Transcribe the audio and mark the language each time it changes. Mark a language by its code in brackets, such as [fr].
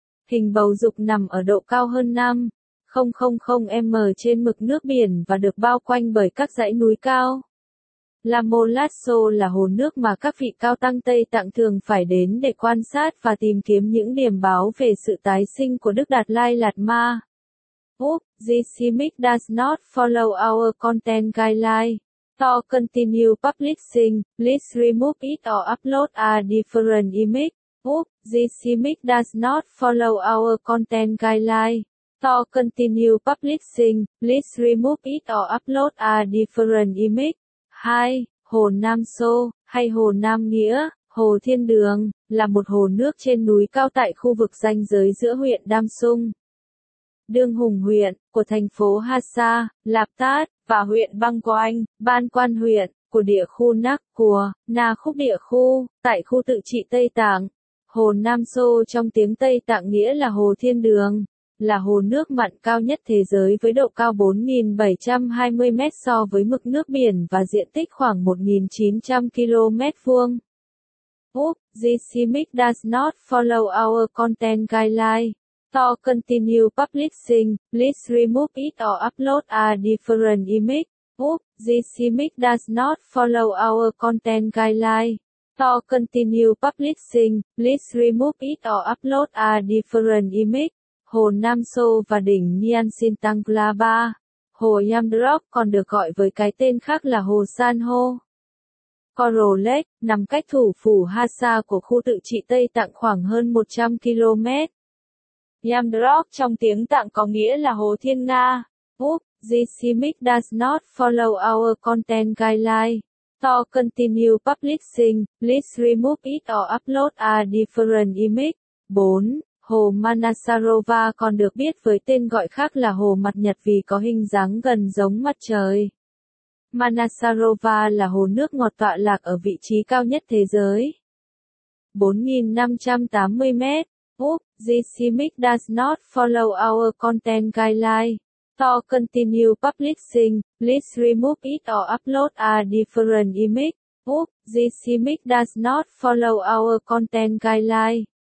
[vi] Hình bầu dục nằm ở độ cao hơn 5.000m trên mực nước biển và được bao quanh bởi các dãy núi cao. Lamolasso là hồ nước mà các vị cao tăng Tây Tạng thường phải đến để quan sát và tìm kiếm những điềm báo về sự tái sinh của Đức Đạt Lai Lạt Ma. [en] Oop, this image does not follow our content guideline. To continue publishing, please remove it or upload a different image. Oop, this image does not follow our content guideline. To continue publishing, please remove it or upload a different image. 2. [vi] Hồ Nam Sô, hay Hồ Nam Nghĩa, Hồ Thiên Đường, là một hồ nước trên núi cao tại khu vực ranh giới giữa huyện Đam Sung, Đương Hùng huyện, của thành phố Hasa, Lạp Tát, và huyện Băng Quanh, Ban Quan huyện, của địa khu Nắc Của, Na Khúc địa khu, tại khu tự trị Tây Tạng. Hồ Nam Sô trong tiếng Tây Tạng nghĩa là Hồ Thiên Đường, là hồ nước mặn cao nhất thế giới với độ cao 4.720m so với mực nước biển và diện tích khoảng 1.900km2. [en] Oop, this image does not follow our content guideline. To continue publishing, please remove it or upload a different image. Oop, this image does not follow our content guideline. To continue publishing, please remove it or upload a different image. [vi] Hồ Nam Sô và đỉnh Nhiên Sinh Tăng La Ba, hồ Yamdrop còn được gọi với cái tên khác là hồ San Hô. Coral Lake, nằm cách thủ phủ Hasa của khu tự trị Tây Tạng khoảng hơn 100 km. Yamdrop trong tiếng Tạng có nghĩa là hồ Thiên Nga. [en] Oop, this image does not follow our content guideline. To continue publishing, please remove it or upload a different image. 4. [vi] Hồ Manasarova còn được biết với tên gọi khác là hồ mặt nhật vì có hình dáng gần giống mặt trời. Manasarova là hồ nước ngọt tọa lạc ở vị trí cao nhất thế giới. 4.580m. [en] Oop, this image does not follow our content guideline. To continue publishing, please remove it or upload a different image. Oop, this image does not follow our content guideline.